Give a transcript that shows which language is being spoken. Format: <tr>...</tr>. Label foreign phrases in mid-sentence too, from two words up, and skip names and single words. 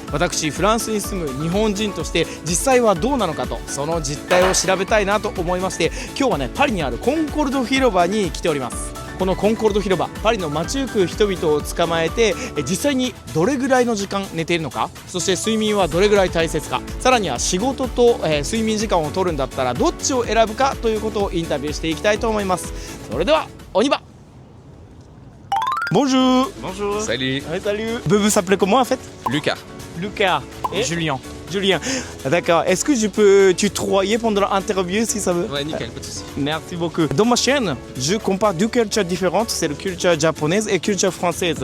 <ja>私フランスに住む日本人として実際はどうなのかと、その実態を調べたいなと思いまして、今日はねパリにあるコンコルド広場に来ております。このコンコルド広場、パリの街行く人々を捕まえて、実際にどれぐらいの時間寝ているのか、そして睡眠はどれぐらい大切か、さらには仕事と、睡眠時間を取るんだったらどっちを選ぶかということをインタビューしていきたいと思います。</ja> <fr>それでは on y va. Bonjour. Bonjour. Salut, Salut. Vous vous appelez comment en fait? Lucas. Lucas. Et Julien. Julien. D'accord. Est-ce que je peux tutoyer pendant l'interview si ça veut? Ouais, nickel, pas de soucis. Merci beaucoup. Dans ma chaîne, je compare deux cultures différentes, c'est la culture japonaise et la culture française.</fr>